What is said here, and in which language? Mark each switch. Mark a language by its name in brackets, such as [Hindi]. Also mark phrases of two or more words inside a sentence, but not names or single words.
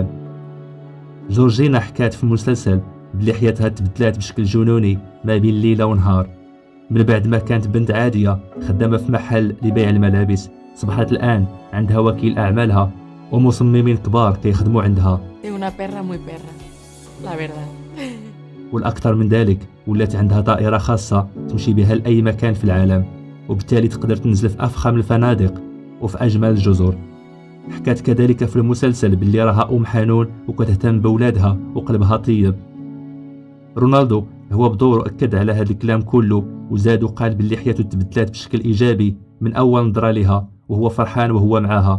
[Arabic] جورجينا حكات في المسلسل بلي حياتها تبدلات بشكل جنوني ما بين ليلة ونهار. من بعد ما كانت بنت عادية خدامة في محل لبيع الملابس، صبحت الآن عندها وكيل أعمالها ومصممين كبار كيخدموا عندها. [Spanish] Es una perra muy perra, la verdad. [Arabic] والأكثر من ذلك ولات عندها طائرة خاصة تمشي بها لأي مكان في العالم، وبالتالي تقدر تنزل في أفخم الفنادق وفي أجمل الجزر. حكات كذلك في المسلسل باللي راها أم حنون وكتهتم بولادها وقلبها طيب. رونالدو هو بدوره أكد على هذا الكلام كله، وزاد وقال باللي حياته تبدلات بشكل إيجابي من أول نظرة لها، وهو فرحان وهو معاها.